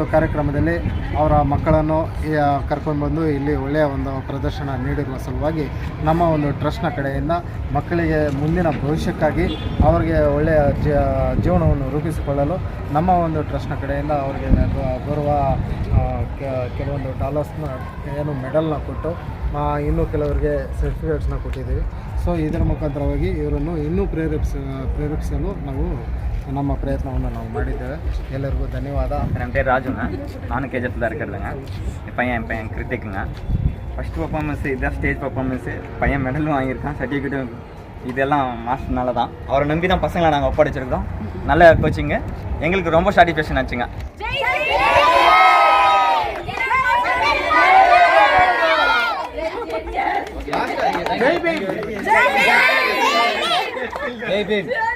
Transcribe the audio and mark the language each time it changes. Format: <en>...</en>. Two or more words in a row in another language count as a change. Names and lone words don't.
<kn>ಕಾರ್ಯಕ್ರಮದಲ್ಲಿ ಅವರ ಮಕ್ಕಳನ್ನು ಕರ್ಕೊಂಡ್ಬಂದು ಇಲ್ಲಿ ಒಳ್ಳೆಯ ಒಂದು ಪ್ರದರ್ಶನ ನೀಡಿರುವ ಸಲುವಾಗಿ ನಮ್ಮ ಒಂದು ಟ್ರಸ್ಟ್ನ ಕಡೆಯಿಂದ ಮಕ್ಕಳಿಗೆ ಮುಂದಿನ ಭವಿಷ್ಯಕ್ಕಾಗಿ ಅವರಿಗೆ ಒಳ್ಳೆಯ ಜೀವನವನ್ನು ರೂಪಿಸಿಕೊಳ್ಳಲು ನಮ್ಮ ಒಂದು ಟ್ರಸ್ಟ್ನ ಕಡೆಯಿಂದ ಅವರಿಗೆ ಗೌರವ ಕೆಲವೊಂದು ಡಾಲರ್ಸ್ನ ಏನು ಮೆಡಲ್ನ ಕೊಟ್ಟು ಇನ್ನೂ ಕೆಲವರಿಗೆ ಸರ್ಟಿಫಿಕೇಟ್ಸ್ನ ಕೊಟ್ಟಿದ್ದೀವಿ. ಸೊ ಇದರ ಮುಖಾಂತರವಾಗಿ ಇವರನ್ನು ಇನ್ನೂ ಪ್ರೇರೇಪಿಸಲು ನಾವು நம்ம பிரயத்னವನ್ನು ನಾವು ಮಾಡಿದ್ದೇವೆ. ಎಲ್ಲರಿಗೂ ಧನ್ಯವಾದ.</kn> <ta>என் பேர் ராஜுங்க. நானும் கேஜிஎஃப் தான் இருக்கிறதுங்க. என் பையன் கிருத்திக்குங்க.</ta> <en>first performance</en> <ta>இதுதான்</ta> <en>stage performance.</en> <ta>பையன் மெடலும் வாங்கியிருக்கான், சர்டிஃபிகேட்டும். இதெல்லாம் மாஸ்டர்னால தான், அவரை நம்பி தான் பசங்களை நாங்கள் ஒப்படைச்சிருக்கோம். நல்ல கோச்சிங்க, எங்களுக்கு ரொம்ப சாட்டிஸ்ஃபேக்ஷன் ஆச்சுங்க.</ta> <hi>जय भीम.</hi>